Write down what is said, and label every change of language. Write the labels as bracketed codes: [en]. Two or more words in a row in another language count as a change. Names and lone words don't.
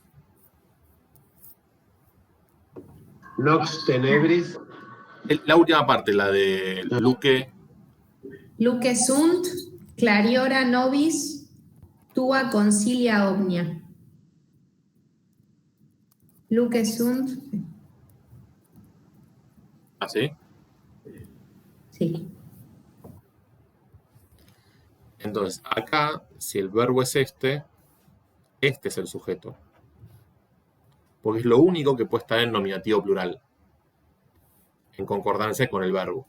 [la] Nox tenebris. [es] La última parte, la de luce. [la] Luce sunt, clariora nobis, tua concilia omnia. Luce sunt. [es] ¿Ah, sí? Sí. Entonces, acá, si el verbo es este es el sujeto. Porque es lo único que puede estar en nominativo plural, en concordancia con el verbo.